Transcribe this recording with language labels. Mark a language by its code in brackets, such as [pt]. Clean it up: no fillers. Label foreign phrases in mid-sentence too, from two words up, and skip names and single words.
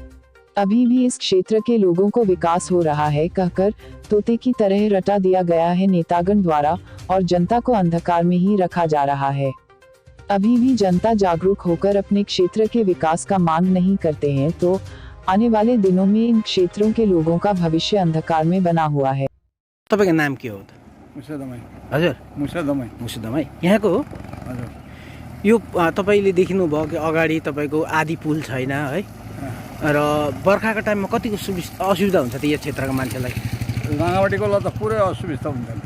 [hi] अभी भी इस क्षेत्र के लोगों को विकास हो रहा है कहकर तोते की तरह रटा दिया गया है नेतागण द्वारा और जनता को अंधकार में ही रखा जा रहा है। अभी भी जनता जागरूक होकर अपने क्षेत्र के विकास का मांग नहीं करते हैं तो आने वाले दिनों में इन क्षेत्रों के लोगों का भविष्य अंधकार में बना हुआ है। [ne] तपाईको नाम के हो त? मुसा दमाई। हजुर, मुसा दमाई यहाँको हो? हजुर। यो तपाईले देख्नुभयो कि अगाडि तपाईको आदि पुल छैन है, र बर्खाको टाइममा कतिको असुविधा हुन्छ त यो क्षेत्रका मान्छेलाई? राङ्गामाटीको ल त पुरै असुविधा हुन्छ नि।